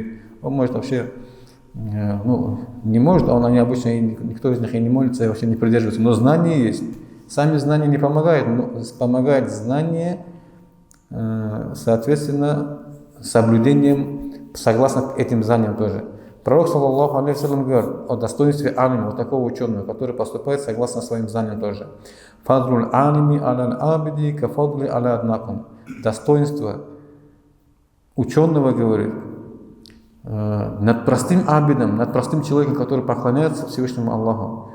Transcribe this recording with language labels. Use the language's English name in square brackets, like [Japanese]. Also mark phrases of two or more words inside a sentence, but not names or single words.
[Russian] Он может вообще, не может, они обычно, никто из них и не молится, и вообще не придерживается. Но знания есть. Сами знания не помогают, но помогает знание, соответственно, соблюдением, согласно этим знаниям тоже. Пророк, [Arabic] صلى الله عليه وسلم, [Russian] говорит о достоинстве алима, вот такого ученого, который поступает согласно своим знаниям тоже. [Arabic] فضل العالم على العابد كفضلي على أدناكم. [Russian] Достоинство ученого, говорит, над простым абидом, над простым человеком, который поклоняется Всевышнему Аллаху.